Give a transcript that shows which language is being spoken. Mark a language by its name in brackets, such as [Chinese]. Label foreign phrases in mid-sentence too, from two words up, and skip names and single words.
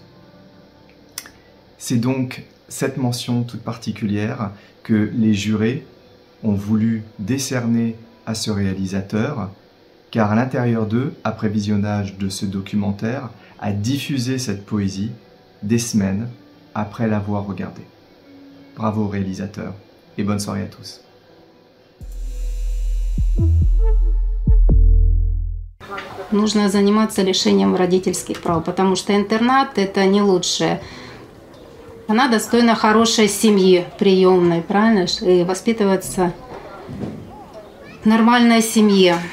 [French] C'est donc cette mention toute particulière que les jurés ont voulu décerner à ce réalisateur, car à l'intérieur d'eux, après visionnage de ce documentaire, a diffusé cette poésie des semaines après l'avoir regardée. Bravo au réalisateur et bonne soirée à tous. [Russian] Нужно заниматься лишением родительских прав, потому что интернат – это не лучшее. Она достойна хорошей семьи, приемной, правильно? И воспитываться в нормальной семье.